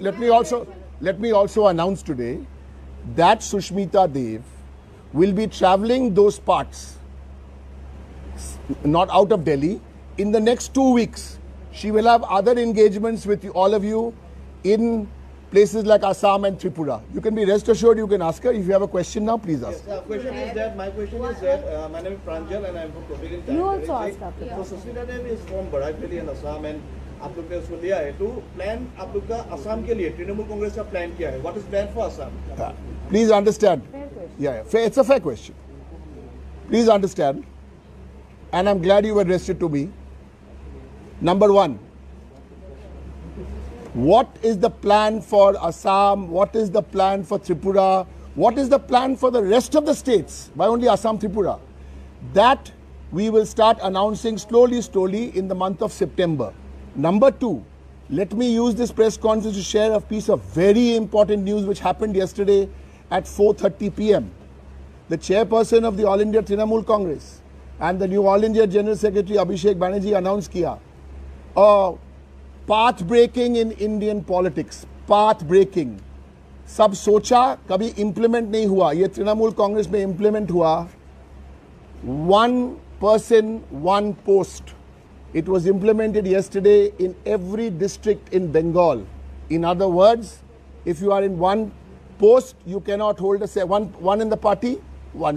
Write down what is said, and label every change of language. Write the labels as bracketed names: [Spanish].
[English] Let me also announce today that Sushmita Dev will be traveling those parts, not out of Delhi, in the next 2 weeks. She will have other engagements with all of you in places like Assam and Tripura. You can be rest assured, you can ask her. If you have a question now, please ask. My question is that my name is Pranjal and I am from Provident. You also ask after So Sushmita Dev is from Barakpally in Assam and [Hindi] आप लोग ने उसको लिया है तो plan आप लोग का असम के लिए तृणमूल कांग्रेस का प्लान क्या है? [English] What is plan for Assam? Please understand. It's a fair question. Please understand. And I'm glad you addressed it to me. Number one, what is the plan for Assam? What is the plan for Tripura? What is the plan for the rest of the states? Why only Assam, Tripura? That we will start announcing slowly in the month of September. Number two, let me use this press conference to share a piece of very important news which happened yesterday at 4:30 p.m. The chairperson of the All India Trinamool Congress and the new All India General Secretary Abhishek Banerjee announced kiya. Path breaking in Indian politics. Path breaking. [Hindi] सब सोचा कभी implement नहीं हुआ. ये तृणमूल कांग्रेस में implement हुआ. [English] One person, one post. It was implemented yesterday in every district in Bengal. In other words, if you are in one post, you cannot hold a one in the party, one.